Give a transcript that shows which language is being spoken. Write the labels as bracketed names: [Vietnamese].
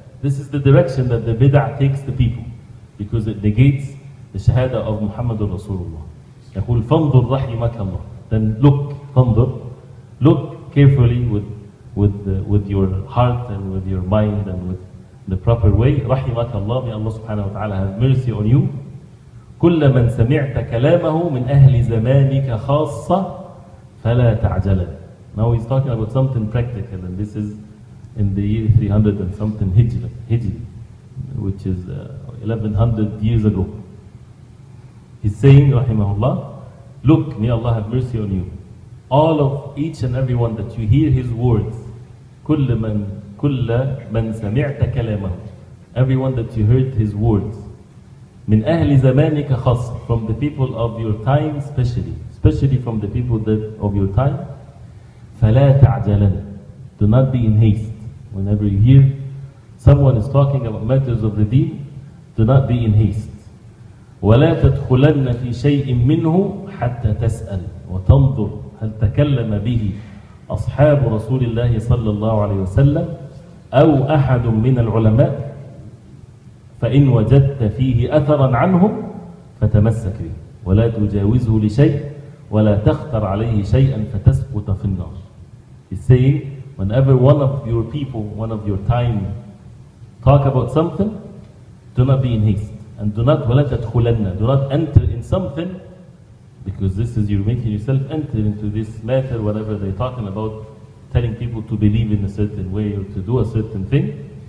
[English] This is the direction that the bid'ah takes the people, because it negates the shahada of Muhammadur Rasulullah. [Arabic] يقول فانظر رحمك الله. [English] Then look, فانظر, look carefully with your heart and with your mind and with the proper way. [Arabic] رحمك الله, [English] may Allah subhanahu wa ta'ala have mercy on you. [Arabic] كل من سمعت كلامه من أهل زمانك خاصة فلا تعجل. [English] Now he's talking about something practical, and this is in the year 300 and something Hijri, which is 1100 years ago. He's saying, rahimahullah, look, may Allah have mercy on you. All of each and every one that you hear his words, [Arabic] كل من سمعت كلامه, [English] everyone that you heard his words, [Arabic] من أهل زمانك خاصة, [English] from the people of your time especially from the people of your time, [Arabic] فلا تعجلن, [English] do not be in haste. Whenever you hear someone is talking about matters of the deen, do not be in haste. [Arabic] ولا تدخلن في شيء منه حتى تسأل وتنظر هل تكلم به أصحاب رسول الله صلى الله عليه وسلم أو أحد من العلماء، فإن وجدت فيه أثرا عنهم فتمسك به ولا تجاوزه لشيء ولا تختر عليه شيئا فتسقط في النار. [English] He's saying, whenever one of your people, one of your time, talk about something, do not be in haste. And do not, [Arabic] وَلَا تَدْخُلَنَّ, [English] do not enter in something, because this is, you're making yourself enter into this matter, whatever they're talking about, telling people to believe in a certain way or to do a certain thing.